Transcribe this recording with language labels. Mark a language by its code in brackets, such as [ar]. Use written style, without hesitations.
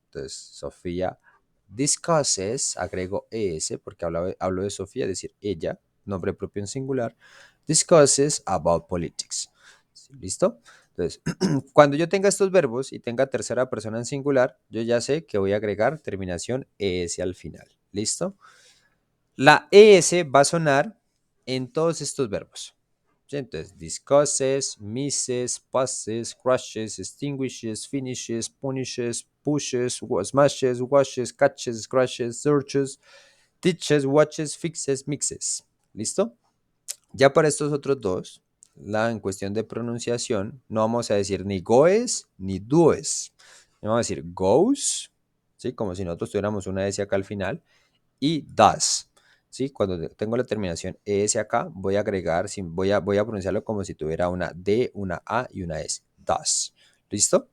[es] Entonces, Sofía discusses, agrego es porque hablo de Sofía, es decir, ella, nombre propio en singular, [en] discusses about politics. [es] ¿Listo? Entonces, cuando yo tenga estos verbos y tenga tercera persona en singular, yo ya sé que voy a agregar terminación es al final. ¿Listo? La es va a sonar en todos estos verbos. ¿Sí? [en] Entonces, discusses, misses, passes, crushes, extinguishes, finishes, punishes, pushes, smashes, washes, catches, crushes, searches, teaches, watches, fixes, mixes. [es] ¿Listo? Ya para estos otros dos, en cuestión de pronunciación, no vamos a decir ni goes ni does. Vamos a decir goes, ¿sí? Como si nosotros tuviéramos una S acá al final, y does. ¿Sí? Cuando tengo la terminación ES acá, voy a agregar, voy a pronunciarlo como si tuviera una D, una A y una S. Does. ¿Listo?